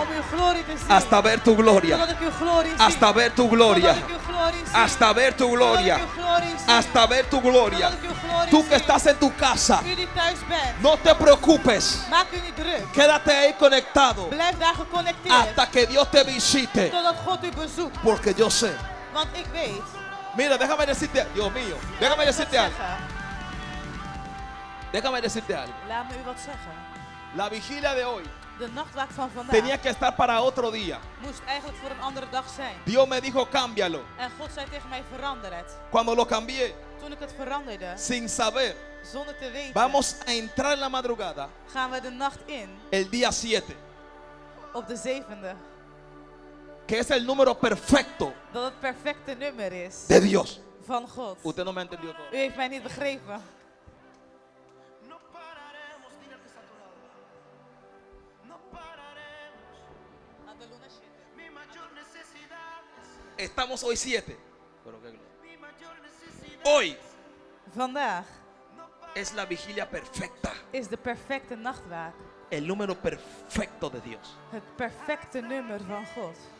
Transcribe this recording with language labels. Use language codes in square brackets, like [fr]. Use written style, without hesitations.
[nl] Om uw glorie te zien. [es] Hasta ver tu gloria. [nl] Zodat ik uw glorie zie. [es] Hasta ver tu gloria. [nl] Zodat ik uw glorie zie. [es] Hasta ver tu gloria. [nl] Zodat ik uw glorie zie. [es] Hasta ver tu gloria. [nl] Zodat ik uw glorie [es] Tú que [nl] zie. [es] estás en tu casa, [nl] U die thuis bent, [es] no te preocupes. [nl] maak u niet druk. [es] Quédate ahí conectado [nl] Blijf daar geconnecteerd. [es] hasta que Dios te visite. [nl] Totdat God u bezoekt. [es] Porque yo sé. [nl] Want ik weet. [es] Mira, déjame decirte, Dios mío, déjame decirte algo. Déjame decirte algo. [nl] Laat me u wat zeggen. [es] La vigilia de hoy [nl] De nachtwaak van vandaag [es] tenía que estar para otro día. [nl] moest eigenlijk voor een andere dag zijn. [es] Dios me dijo, cámbialo. [nl] En God zei tegen mij, verander het. [es] Cuando lo cambié, [nl] Toen ik het veranderde, [es] sin saber, [nl] zonder te weten, [es] vamos a entrar en la madrugada [nl] gaan we de nacht in [es] el día 7, [nl] op de 7e. [es] que es el número perfecto [nl] Dat het perfecte nummer is [es] de Dios. [nl] van God. [es] Usted no me ha entendido todo. [nl] U heeft mij niet begrepen. [es] No pararemos, dile al que está a tu lado. No pararemos. Mi mayor necesidad es Estamos hoy 7. Pero qué gloria. mi mayor necesidad. Hoy [nl] Vandaag [es] es la vigilia perfecta. [nl] is de perfecte nachtwaak. [es] El número perfecto de Dios. [nl] Het perfecte nummer van God.